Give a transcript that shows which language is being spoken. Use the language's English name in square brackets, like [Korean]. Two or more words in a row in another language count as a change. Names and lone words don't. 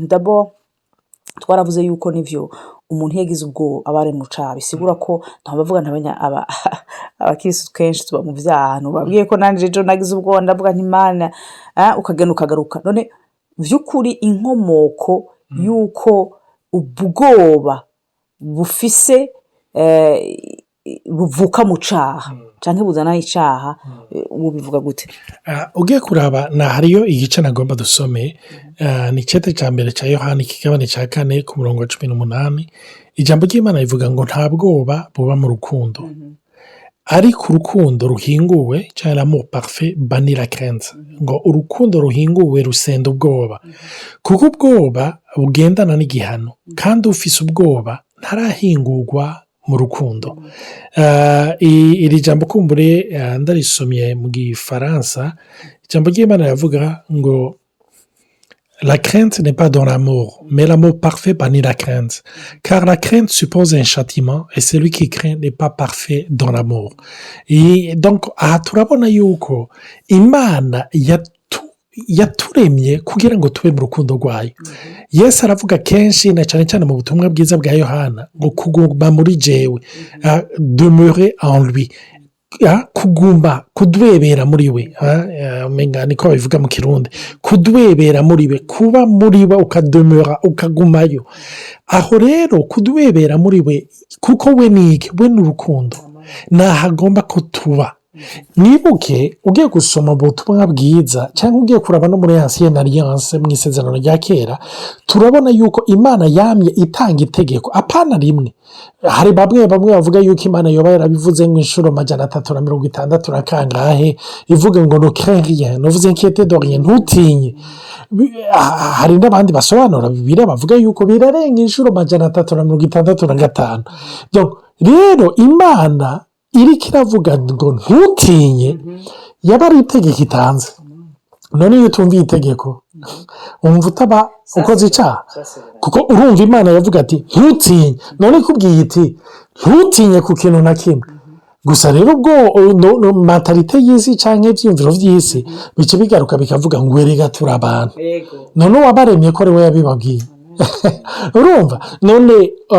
[Rundi] d'abord twaravuze yuko nivyo umuntu yagize ubwo abare mu cabi sigura ko ntabavuga abakirisitu kenshi tuba mu vyaha babwiye ko nanje ejo nagize ubwo ndavuga nti Imana ukagenda ukagaruka none vy'ukuri inkomoko yuko ubwoba bufise buvuka mu caha canke buzana icaha ubivuga gute ugiye kuraba na hariyo igice nagomba dusome ni cete ca mbere ca Yohana ikigabane ca 4 ku murongo wa 18 ijambo ry'Imana rivuga ngo nta bwoba buba mu rukundo ariko urukundo ruhinguwe canke [French] l'amour parfait bannit la crainte [Rundi] ngo urukundo ruhinguwe rusenda ubwoba kuko ubwoba bugendana n'igihano kandi ufise ubwoba ntarahingurwa mu rukundo iri jambo kumbure ndarisomye mu gifaransa ijambo ry'Imana yavuga ngo [French] la crainte n'est pas dans l'amour mais l'amour parfait bannit la crainte car la crainte suppose un châtiment et celui qui craint n'est pas parfait dans l'amour et donc [Rundi] aha turabona yuko Imana yaturemye kugira ngo tube mu rukundo rwayo Yesu aravuga kenshi na cyane cyane mu butumwa bwiza bwa Yohana ngo kuguma muri jewe [French] demeurer en lui [Rundi] kuguma kudwebera muri we umenga niko bivuga mu kirundi kudwebera muri we kuba muri we ukademera ukagumayo aho rero kudwebera muri we kuko we niki we n'urukundo nahagomba ko tuba nibuke ugiye gusoma ubutumwa bwiza cyangwa ugiye kuraba no muri [French] ancienne alliance [Rundi] mu isezerano rya kera turabona yuko Imana yamye itanga itegeko apana rimwe hari bamwe bavuga yuko Imana yoba yarabivuze ngo inshuro 360 na kangahe ivuga ngo no [French] crains rien no vous inquiétez de rien [Rundi] ntutinye hari n'abandi basobanura Bibiliya bavuga yuko birarenga inshuro 365 donc rero Imana iriko iravuga ngo ntutinye yaba ari itegeko itanze none iyo utumviye itegeko umva utaba ukoze icyaha kuko urumva Imana yavuga ati ntutinye none ikubwiye iti ntutinye ku kintu na kimwe gusa rero ubwo mentalite y'isi cyangwa ibyiyumviro by'isi bice bigaruka bikavuga ngo erega turi abantu none wabaremye ko ari we yabibabwiye urumva none